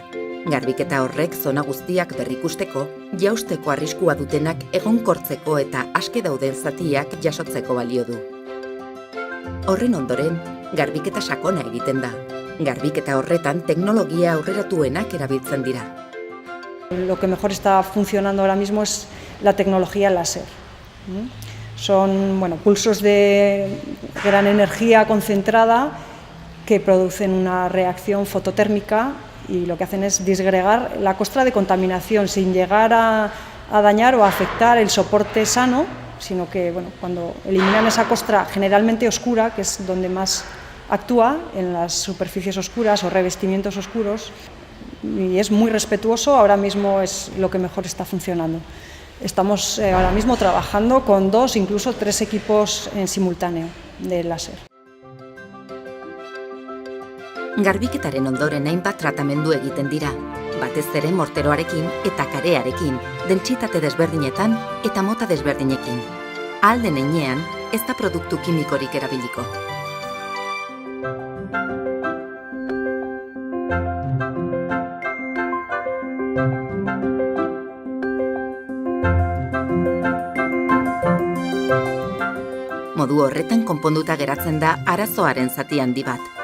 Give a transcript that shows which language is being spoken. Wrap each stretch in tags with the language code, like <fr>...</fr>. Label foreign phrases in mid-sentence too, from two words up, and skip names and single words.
<eu>Garbiketa horrek zona guztiak berrikusteko, jausteko arriskua dutenak egonkortzeko eta aske dauden zatiak jasotzeko balio du. Horren ondoren, garbiketa sakona egiten da. Garbiketa horretan teknologia aurreratuenak erabiltzen dira.</eu> <es>Lo que mejor está funcionando ahora mismo es la tecnología láser. Son pulsos de gran energía concentrada que producen una reacción fototérmica y lo que hacen es disgregar la costra de contaminación sin llegar a dañar o a afectar el soporte sano, sino que cuando eliminan esa costra generalmente oscura, que es donde más actúa, en las superficies oscuras o revestimientos oscuros, y es muy respetuoso, ahora mismo es lo que mejor está funcionando. Estamos ahora mismo trabajando con 2, incluso 3 equipos en simultáneo de láser.</es> <eu>Garbiketaren ondoren hainbat tratamendu egiten dira, batez ere morteroarekin eta karearekin, dentsitate desberdinetan eta mota desberdinekin. Ahal den heinean, ez da produktu kimikorik erabiliko. Modu horretan konponduta geratzen da arazoaren zati handi bat.</eu>